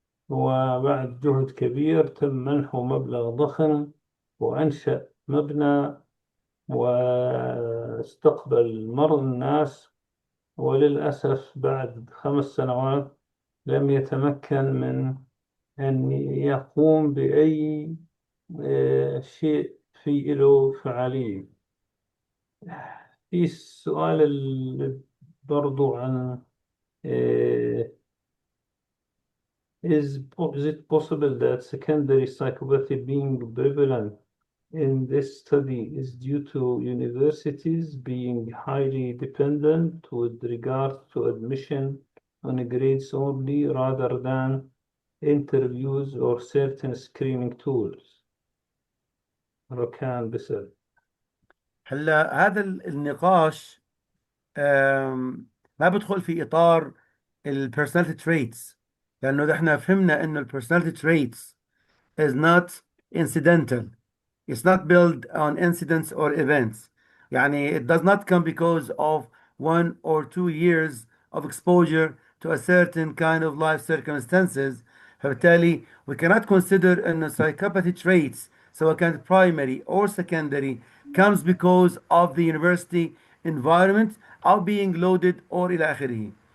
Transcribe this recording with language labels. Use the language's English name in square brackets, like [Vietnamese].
[Arabic] وبعد جهد كبير تم منحه مبلغ ضخم وأنشأ مبنى واستقبل مرضى الناس. وللأسف بعد 5 سنوات لم يتمكن من أن يقوم بأي شيء في له فعالية. في السؤال برضو عن آه، [English] is it possible that secondary psychopathy being prevalent in this study is due to universities being highly dependent with regard to admission on grades only rather than interviews or certain screening tools. [Arabic] ركان بسل. هلا هذا النقاش ما بدخل في إطار البيرسوناليتي تريتس، لأنه احنا فهمنا إنه البيرسوناليتي تريتس [English] is not incidental. It's not built on incidents or events. [Arabic] يعني [English] it does not come because of 1 or 2 years of exposure to a certain kind of life circumstances. فبالتالي we cannot consider أن psychopathy traits [Arabic] سواء كانت [English] primary or secondary comes because of the university environment أو being loaded or [Arabic] إلى آخره.